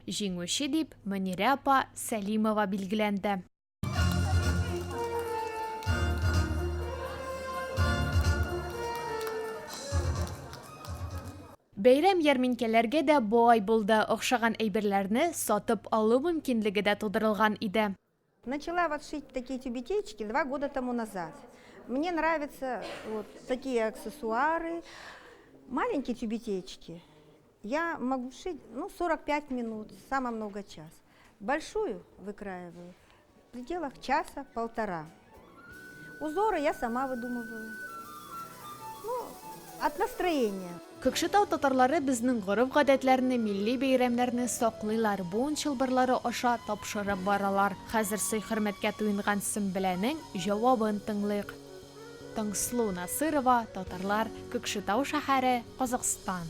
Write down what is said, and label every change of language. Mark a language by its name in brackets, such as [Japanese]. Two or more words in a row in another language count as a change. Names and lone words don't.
[Tatar] Җиңүче дип Мөнирә апа Сәлимова билгеләнде. Бәйрәм ярминкәләргә дә бай булды. Охшаган әйберләрне сатып алу мөмкинлеге дә тудырылган иде. [Russian] Начала вот шить такие тюбетейки 2 года тому назад. Мне нравятся вот такие аксессуары, маленькие тюбетейки. Я могу шить 45 минут, самое много час. Большую выкраиваю в пределах часа-полтора. Узоры я сама выдумываю. От настроения. [Tatar] Кокшетау татарлары безнең гореф-гадәтләрне, милли бәйрәмнәрне саклыйлар. Буын чылбырлары аша тапшырып баралар. Хәзер сый-хөрмәткә туйынган Сөмбеләнең җавабын тыңлыйк. Таңсылу Насырова, татарлар, Кокшетау шәһәре, Казакстан.